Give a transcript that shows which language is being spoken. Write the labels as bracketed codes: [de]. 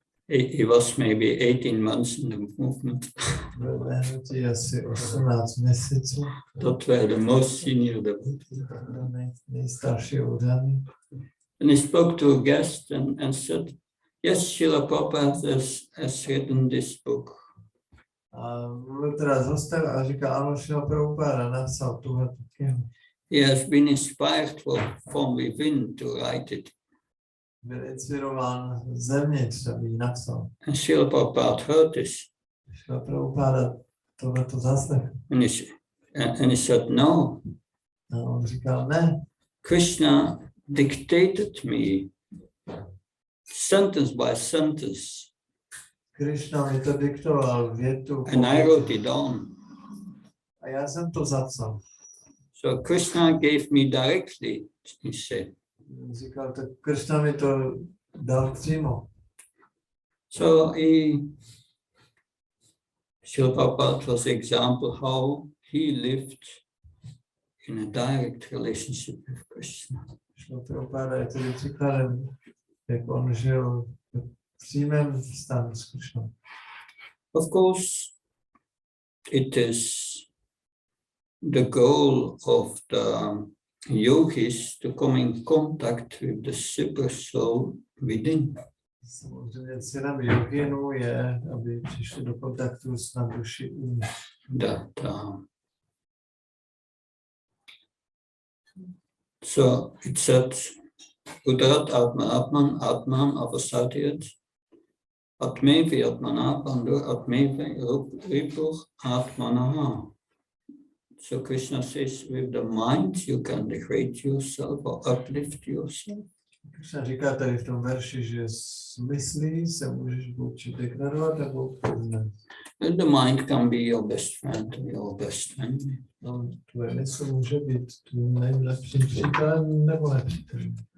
[en] He was maybe 18 months in the movement. [cs] Asi 18 měsíců. [en] That were the most senior devotees. [cs] Nejstarší oddaný. [en] And he spoke to a guest and said, yes, Srila Prabhupada has written this book. [cs] A mluvil teda s hostem a říká, ano, Šrila Prabhupáda napsal tuhle knihu. [en] He has been inspired from within to write it. [cs] Byl inspirován zevnitř, aby ji napsal. [en] And Srila Prabhupada heard this. [cs] Šrila Prabhupáda tohleto zaslechl. [en] And he said, no, [cs] A on říkal, ne, [en] Krishna dictated me sentence by sentence. [cs] Krishna mi to diktoval větu. [en] And I wrote it down. [cs] A já jsem to zapsal. [en] So Krishna gave me directly, he said. [cs] Říkal, tak Krishna mi to dal přímo. [en] So Srila Prabhupada was an example how he lived in a direct relationship with Krishna. [cs] Srila Prabhupada je tedy příkladem, jak on žil v přímém vztahu s Krishnou. [en] Of course, it is the goal of the yogis to come in contact with the super soul within. [cs] Samozřejmě cílem joginů je, aby přišli do kontaktu s nadduší uvnitř. [en] So it said, [sa] Udarat Atman Atman Avasatyat Atmevi Atmana Bandur Atmevi Ripur Atmanaha. [en] So Krishna says, with the mind you can degrade yourself or uplift yourself. [cs] Krishna říká tady v tom verši, že s myslí se můžeš buď degradovat nebo poznat. [en] The mind can be your best friend or your best enemy. [cs] No, tvoje mysl může být tvým nejlepším přítelem nebo nepřítelem.